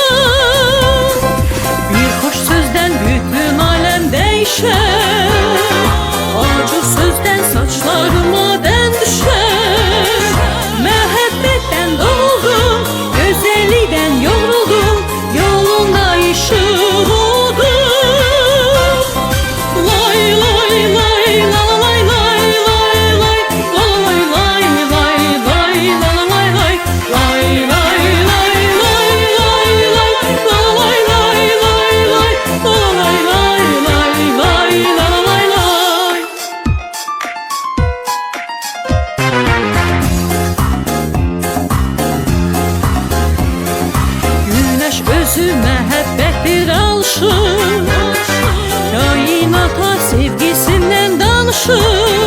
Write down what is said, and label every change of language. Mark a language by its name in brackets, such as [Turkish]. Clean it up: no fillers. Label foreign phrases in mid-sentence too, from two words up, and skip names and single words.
[Turkish] Bir hoş sözden bütün alem değişer, acı sözden saçlarıma den düşer. [Azerbaijani] Məhəbbətten doğdum, gözəllikdən yoruldum, yolunda işıq oldum. Lay lay lay la lay lay lay lay, la lay lay lay lay, la lay lay lay lay lay lay lay lay, la lay lay lay lay, la lay lay lay lay, la lay lay. Güneş özü məhəbbətdir alışır, kainata sevgisindən danışır.